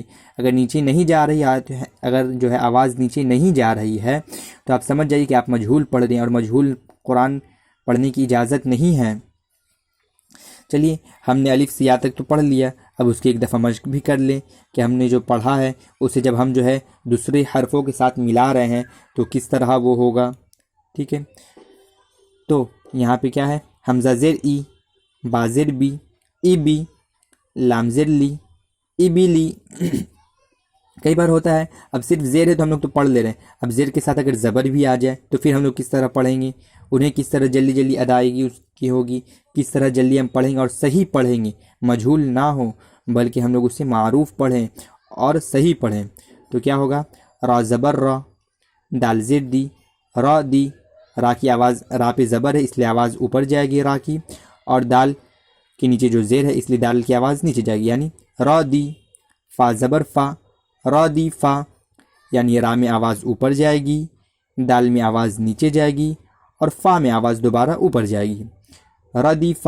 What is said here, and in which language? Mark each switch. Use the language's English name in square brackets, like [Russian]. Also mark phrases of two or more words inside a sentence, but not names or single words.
[Urdu] اگر نیچے نہیں جا رہی اگر جو ہے آواز نیچے نہیں جا رہی ہے تو آپ سمجھ جائیے کہ آپ مجہول پڑھ رہے ہیں، اور مجہول قرآن پڑھنے کی اجازت نہیں ہے۔ چلیے ہم نے الف سے یا تک تو پڑھ لیا، اب اس کی ایک دفعہ مشق بھی کر لیں کہ ہم نے جو پڑھا ہے اسے جب ہم جو ہے دوسرے حرفوں کے ساتھ ملا رہے ہیں تو کس طرح وہ ہوگا۔ ٹھیک ہے، تو یہاں پہ کیا ہے، حمزہ زیر ای، با زیر بی، ای بی، لام زیر لی، ای بی لی۔ کئی بار ہوتا ہے اب صرف زیر ہے تو ہم لوگ تو پڑھ لے رہے ہیں، اب زیر کے ساتھ اگر زبر بھی آ جائے تو پھر ہم لوگ کس طرح پڑھیں گے، انہیں کس طرح جلدی جلدی ادائیگی اس کی ہوگی، کس طرح جلدی ہم پڑھیں گے اور صحیح پڑھیں گے، مجہول نہ ہو بلکہ ہم لوگ اسے معروف پڑھیں اور صحیح پڑھیں۔ تو کیا ہوگا، را زبر را، دال زیر دی، را دی، را کی آواز، را پہ زبر ہے اس لیے آواز اوپر جائے گی را کی، اور دال کے نیچے جو زیر ہے اس لیے دال کی آواز نیچے جائے گی، یعنی را دی، فا زبر فا، را دی فا، یعنی را میں آواز اوپر جائے گی، دال میں آواز نیچے جائے گی، اور فا میں آواز دوبارہ اوپر جائے گی، را دی فا۔